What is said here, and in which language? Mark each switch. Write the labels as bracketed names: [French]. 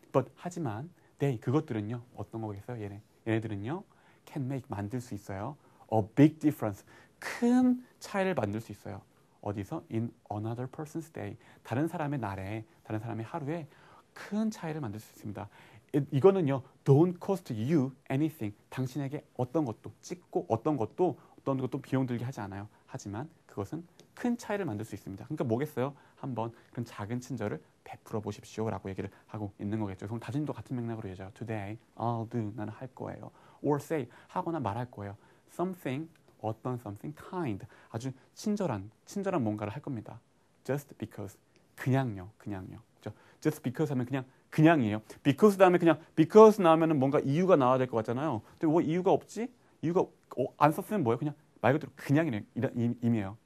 [Korean] But 하지만 they, 그것들은요. 어떤 거겠어요? 얘네들은요. [English] can make, [Korean] 만들 수 있어요. [English] A big difference. [Korean] 큰 차이를 만들 수 있어요. 어디서? [English] In another person's day. [Korean] 다른 사람의 날에, 다른 사람의 하루에 큰 차이를 만들 수 있습니다. 이거는요, [English] don't cost you anything. [Korean] 당신에게 어떤 것도 찍고 어떤 것도 비용 들게 하지 않아요. 하지만 그것은 큰 차이를 만들 수 있습니다. 그러니까 뭐겠어요? 한번 그런 작은 친절을 베풀어 보십시오라고 얘기를 하고 있는 거겠죠. 그럼 다짐도 같은 맥락으로 얘기하죠. [English] Today, I'll do. [Korean] 나는 할 거예요. [English] Or say, [Korean] 하거나 말할 거예요. [English] Something, [Korean] 어떤 [English] something kind. [Korean] 아주 친절한 뭔가를 할 겁니다. [English] Just because. [Korean] 그냥요. 그렇죠? [English] Just because [Korean] 하면 그냥이에요. because 다음에 그냥 because 나오면은 뭔가 이유가 나와야 될 것 같잖아요. 근데 뭐 이유가 없지? 이유가 안 썼으면 뭐예요? 그냥 말 그대로 그냥이네 이런 의미예요.